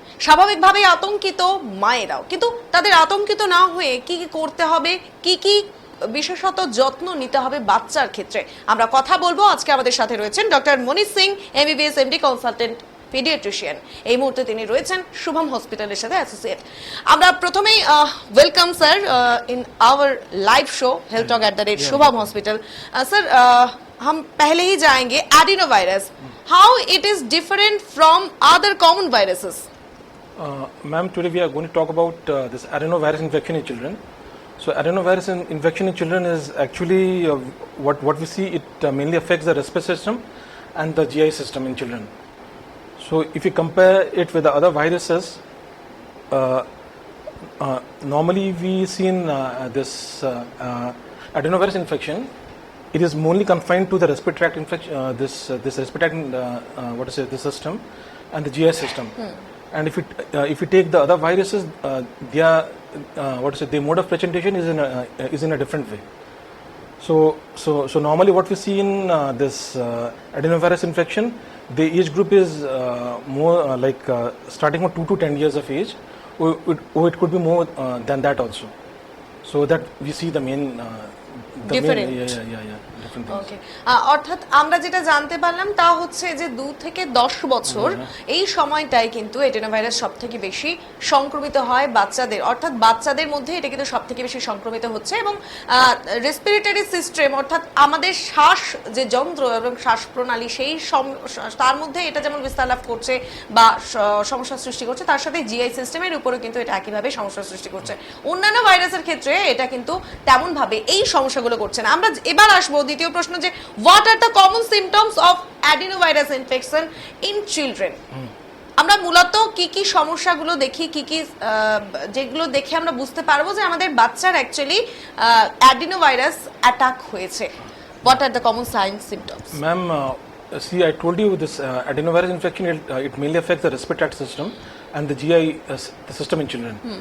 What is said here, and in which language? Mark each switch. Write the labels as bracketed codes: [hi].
[bn] স্বাভাবিকভাবে আতঙ্কিত মায়েরাও, কিন্তু তাদের আতঙ্কিত না হয়ে কি কি করতে হবে, কি কি বিশেষত যত্ন নিতে হবে বাচ্চার ক্ষেত্রে, আমরা কথা বলবো। আজকে আমাদের সাথে রয়েছেন ডক্টর মনীষ Singh, MBBS MD, consultant paediatrician. এই মুহূর্তে তিনি রয়েছেন শুভম হসপিটালের সাথে অ্যাসোসিয়েট। আমরা প্রথমেই welcome sir in [en] our live show health talk [bn] @Shubham hospital. [hi] Sir, हम पहले ही जाएंगे adeno virus, [en] How it is different from other common viruses? Ma'am, today we are going to talk about this adenovirus infection in children. So adenovirus infection in children is actually what we see. It mainly affects the respiratory system and the GI system in children. So if you compare it with the other viruses, normally we see in this adenovirus infection, it is mainly confined to the respiratory tract infection, this respiratory tract, the system and the GI system. And if you take the other viruses, their their mode of presentation is in a different way. So normally what we see in this adenovirus infection, the age group is more starting from 2 to 10 years of age, or it could be more than that also. So that we see the main Different. different things. [bn] ওকে, অর্থাৎ আমরা যেটা জানতে পারলাম তা হচ্ছে যে 2 থেকে 10 বছর এই সময়টাই কিন্তু এডেনোভাইরাস সবথেকে বেশি সংক্রমিত হয় বাচ্চাদের, অর্থাৎ বাচ্চাদের মধ্যে এটা কিন্তু সবথেকে বেশি সংক্রমিত হচ্ছে। এবং রেসপিরেটরি সিস্টেম অর্থাৎ আমাদের শ্বাস যে যন্ত্র এবং শ্বাস প্রণালী, সেই তার মধ্যে এটা যেমন বিস্তার লাভ করছে বা সমস্যা সৃষ্টি করছে, তার সাথে জিআই সিস্টেমের উপরেও কিন্তু এটা একইভাবে সমস্যা সৃষ্টি করছে। অন্যান্য ভাইরাসের ক্ষেত্রে এটা কিন্তু তেমন ভাবে এই সমস্যাগুলো করছে না। আমরা এবার আসবো দ্বিতীয় প্রশ্ন, যে [en] What are the common symptoms of adenovirus infection in children. [bn] আমরা মূলত কি কি সমস্যাগুলো দেখি, কি কি যেগুলো দেখে আমরা বুঝতে পারবো যে আমাদের বাচ্চার অ্যাকচুয়ালি অ্যাডিনোভাইরাস অ্যাটাক হয়েছে? [en] What are the common signs symptoms? Ma'am, see, I told you this adenovirus infection, it mainly affects the respiratory tract system and the GI the system in children.